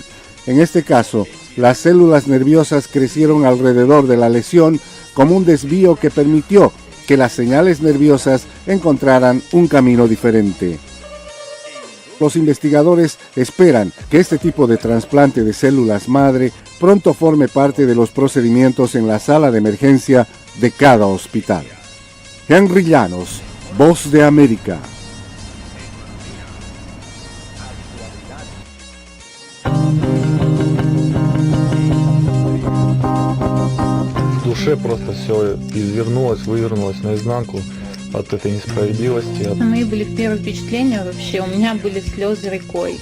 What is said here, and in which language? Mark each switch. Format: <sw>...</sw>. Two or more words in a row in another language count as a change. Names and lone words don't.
<es>En este caso, las células nerviosas crecieron alrededor de la lesión como un desvío que permitió que las señales nerviosas encontraran un camino diferente. Los investigadores esperan que este tipo de trasplante de células madre pronto forme parte de los procedimientos en la sala de emergencia de cada hospital. Henry Llanos, Voz de América.</es> <ru>В душе просто все извернулось, вывернулось наизнанку от этой несправедливости. Мои были первые впечатления вообще, у меня были слезы рекой.</ru>